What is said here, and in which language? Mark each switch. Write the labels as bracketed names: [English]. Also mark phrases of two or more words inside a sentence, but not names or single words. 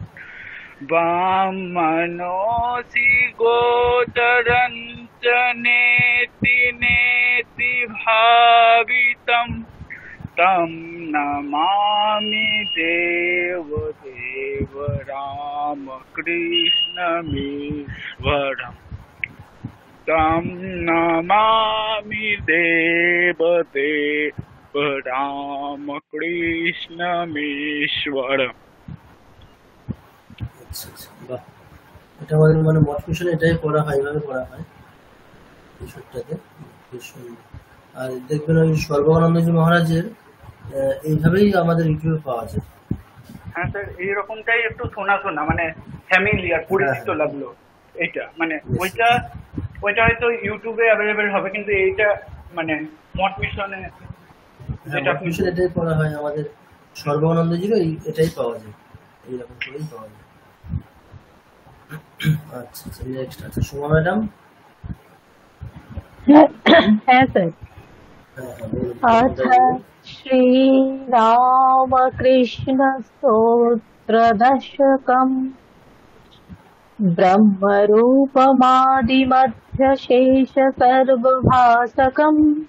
[Sanskrit] वामनोऽसि गोचरं च नेति नेति भावितं तं नमामि देवदेव रामकृष्णमीश्वरम् तं नमामि देवदेव रामकृष्णमीश्वरम्। [Bangla] বাহ, এটা আমাদের মানে মঠ মিশনে এটাই করা হয়, এইভাবে করা হয় বিষয়টাতে। আর দেখবেন ওই সর্বানন্দজি মহারাজের এইভাবেই আমাদের ইউটিউবে পাওয়া যায়। হ্যাঁ স্যার, এইরকমটাই একটু শোনা শোনা মানে ফ্যামিলিয়ার পরিচিত লাগলো এইটা। মানে ওইটা হয়তো ইউটিউবে অ্যাভেলেবেল হবে, কিন্তু এইটা মানে মঠ মিশনে এটাই করা হয়। আমাদের সর্বানন্দজিরও এটাই পাওয়া যায়, এইরকম করেই পাওয়া যায়। আচ্ছা আচ্ছা, নেক্সট আছে সোমা ম্যাডাম। হ্যাঁ স্যার। [Sanskrit] अथ श्रीरामकृष्णस्तोत्रदशकम् ब्रह्मरूपमादिमध्यशेषसर्वभासकम्